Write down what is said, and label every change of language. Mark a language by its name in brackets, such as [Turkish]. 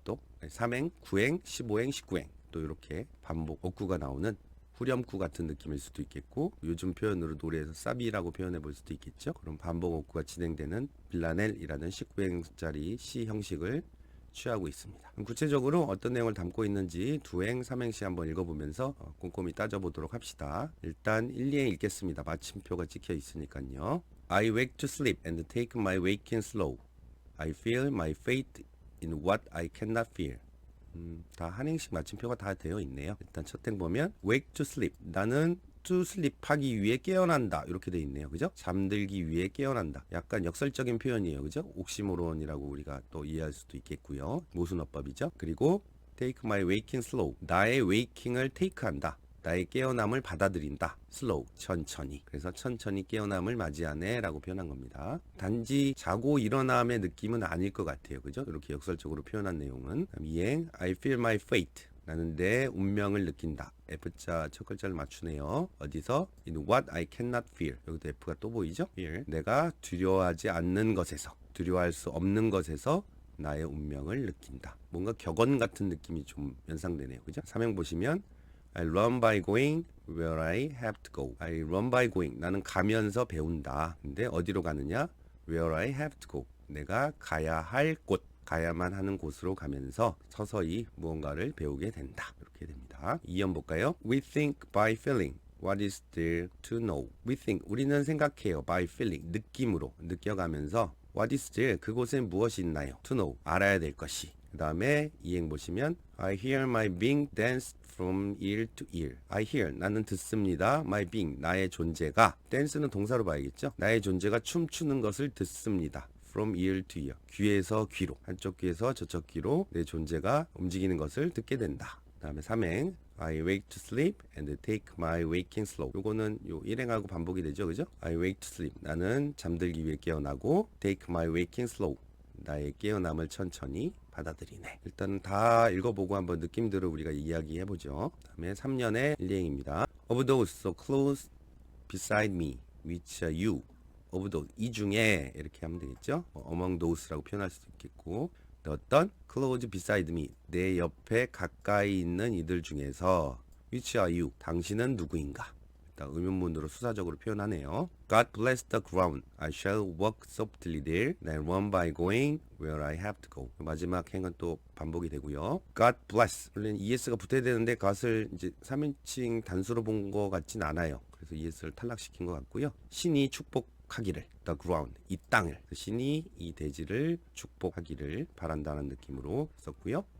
[Korean] 또 3행, 9행, 15행, 19행 또 이렇게 반복 어구가 나오는 후렴구 같은 느낌일 수도 있겠고, 요즘 표현으로 노래에서 사비라고 표현해 볼 수도 있겠죠. 그럼 반복 어구가 진행되는 빌라넬이라는 19행짜리 시 형식을 취하고 있습니다. 그럼 구체적으로 어떤 내용을 담고 있는지 2행, 3행시 한번 읽어보면서 꼼꼼히 따져보도록 합시다. 일단 1, 2행 읽겠습니다. 마침표가 찍혀 있으니까요. [English] I wake to sleep and take my waking slow. I feel my fate in what I cannot feel. [Korean] 다 한 행씩 마침표가 다 되어 있네요. 일단 첫 행 보면 [English] wake to sleep. [Korean] 나는 [English] to sleep [Korean] 하기 위해 깨어난다. 이렇게 되어 있네요. 그죠? 잠들기 위해 깨어난다. 약간 역설적인 표현이에요. 그죠? 옥시모론이라고 우리가 또 이해할 수도 있겠고요. 모순어법이죠. 그리고 [English] take my waking slow. [Korean] 나의 waking을 take한다. 나의 깨어남을 받아들인다. slow, 천천히. 그래서 천천히 깨어남을 맞이하네 라고 표현한 겁니다. 단지 자고 일어남의 느낌은 아닐 것 같아요. 그죠? 이렇게 역설적으로 표현한 내용은. 2행 [English] I feel my fate. [Korean] 나는 내 운명을 느낀다. F자 첫 글자를 맞추네요. 어디서? [English] In what I cannot fear. [Korean] 여기도 F가 또 보이죠? [English] Fear. [Korean] 내가 두려워하지 않는 것에서, 두려워할 수 없는 것에서 나의 운명을 느낀다. 뭔가 격언 같은 느낌이 좀 연상되네요. 그죠? 삼행 보시면 [English] I learn by going where I have to go. I learn by going. [Korean] 나는 가면서 배운다. 근데 어디로 가느냐? [English] Where I have to go. [Korean] 내가 가야 할 곳. 가야만 하는 곳으로 가면서 서서히 무언가를 배우게 된다. 이렇게 됩니다. 2연 볼까요? [English] We think by feeling. What is there to know? We think. [Korean] 우리는 생각해요. [English] By feeling. [Korean] 느낌으로. 느껴가면서 [English] What is there? [Korean] 그곳엔 무엇이 있나요? [English] To know. [Korean] 알아야 될 것이. 그 다음에 이행 보시면 [English] I hear my being dance from ear to ear. I hear. [Korean] 나는 듣습니다. [English] My being. [Korean] 나의 존재가. dance는 동사로 봐야겠죠? 나의 존재가 춤추는 것을 듣습니다. [English] From ear to ear. [Korean] 귀에서 귀로. 한쪽 귀에서 저쪽 귀로 내 존재가 움직이는 것을 듣게 된다. 그 다음에 3행. [English] I wake to sleep and take my waking slow. [Korean] 요거는 요 1행하고 반복이 되죠. 그죠? [English] I wake to sleep. [Korean] 나는 잠들기 위해 깨어나고 [English] take my waking slow. [Korean] 나의 깨어남을 천천히 받아들이네. 일단 다 읽어보고 한번 느낌대로 우리가 이야기해보죠. 그 다음에 3년의 1행입니다. [English] Of those so close beside me, which are you. [Korean] of those, 이 중에 이렇게 하면 되겠죠. among thos라고 표현할 수도 있겠고 어떤 [English] close beside me, [Korean] 내 옆에 가까이 있는 이들 중에서 [English] which are you, [Korean] 당신은 누구인가. 일단 의문문으로 수사적으로 표현하네요. [English] God bless the ground, I shall walk softly there, then run by going where I have to go. [Korean] 마지막 행은 또 반복이 되고요. God bless, 원래는 es가 붙어야 되는데 god을 이제 3인칭 단수로 본 것 같진 않아요. 그래서 es를 탈락시킨 것 같고요. 신이 축복하기를, the ground, 이 땅을, 신이 이 대지를 축복하기를 바란다는 느낌으로 썼고요.